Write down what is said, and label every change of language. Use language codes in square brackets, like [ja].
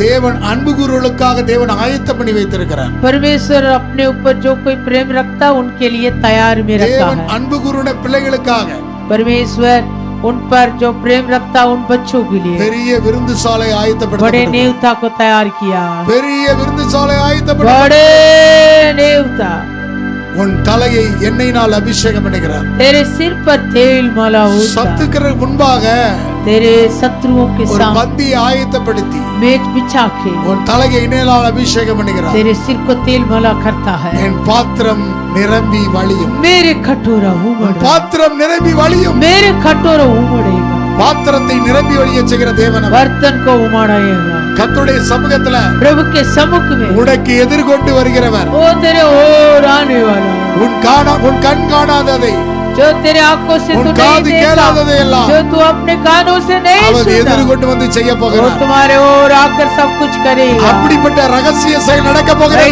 [ta] தேவன் அன்பு கூறுகளுக்காக தேவன் ஆயத்தம் பண்ணி வைத்திருக்கிறார். [hi] परमेश्वर अपने ऊपर जो कोई प्रेम रखता उनके लिए तैयार में रखा [ta] தேவன் [hi] है। [ta] அன்பு கூறுன பிள்ளைகளுக்காக [hi] परमेश्वर उन पर जो प्रेम रखता उन बच्चों के लिए [ta] பெரிய விருந்து சாலை [hi] बड़े [ta] ஆயத்தப்படுத்தப்பட்டது. [hi] नेवता को तैयार किया। [ta] பெரிய விருந்து சாலை ஆயத்தப்பட்டது. [hi] बड़े नेवता [ta] உன் தலையை எண்ணெயினால் அபிஷேகம் பண்ணுகிறார். [hi] तेरे सिर पर तेल मला होता, [ta] சத்துக்கள் முன்பாக [hi] तेरे शत्रुओं के [ta] ஒரு [hi] सामने [ta] பந்தியை ஆயத்தப்படுத்தி [hi] मेज बिछा के [ta] உன் தலையை எண்ணெயினால் அபிஷேகம் பண்ணுகிறார். [hi] तेरे सिर को तेल मला करता है। [ta] என் பாத்திரம் நிரம்பி வழியும். [hi] मेरे कटोरा उमड़, [ta] பாத்திரம் நிரம்பி வழியும். [hi] मेरे कटोरा उमड़ेगा, [ta] பாத்திரத்தை நிரம்பி வழிய செய்கிற தேவன் அவர். [hi] बर्तन को उमड़ाएगा। [ta] கர்த்தருடைய சமூகத்துல [hi] प्रभु के सम्मुख में [ta] உனக்கு எதிர்கொண்டு வருகிறவர். [hi] वो तेरे ओर आने वाला, [ta] உன் கண் காணாததை, [hi] जो तेरे आंखों से [ta] உன் [hi] तू नहीं [ta] காது [hi] देखा, [ta] கேளாததை எல்லாம் [hi] जो तू अपने कानों से नहीं [ta] அவர் [hi] सुना, [ta] எதிர்கொண்டு வந்து செய்ய [hi] वो [ta] போகிறார். [hi] तुम्हारे ओर आकर सब कुछ करेगा। [ta] அப்படிப்பட்ட ரகசிய செயல் நடக்க போகிறது.